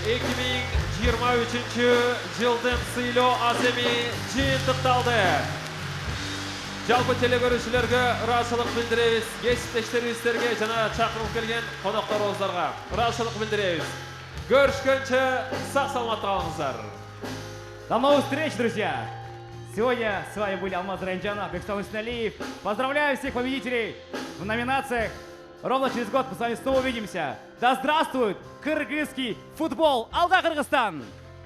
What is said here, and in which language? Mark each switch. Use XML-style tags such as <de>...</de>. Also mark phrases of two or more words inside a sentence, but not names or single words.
<ky>2023 жылдын сыйлоо аземи жыйынтыкталды. Жалпы телекөрүүчүлөргө ыраазычылык билдиребиз, кесиптештерибизге жана чакырылып келген конокторубуздарга ыраазычылык билдиребиз. Көрүшкөнчө сак саламатта калыңыздар.</ky> <ru>До новых встреч, друзья! Сегодня с вами были Алмаз Ранджанов, Бекстам Исналиев. Поздравляю всех победителей в номинациях. Ровно через год мы с вами снова увидимся. Да здравствует кыргызский футбол! Алда, Кыргызстан!</ru>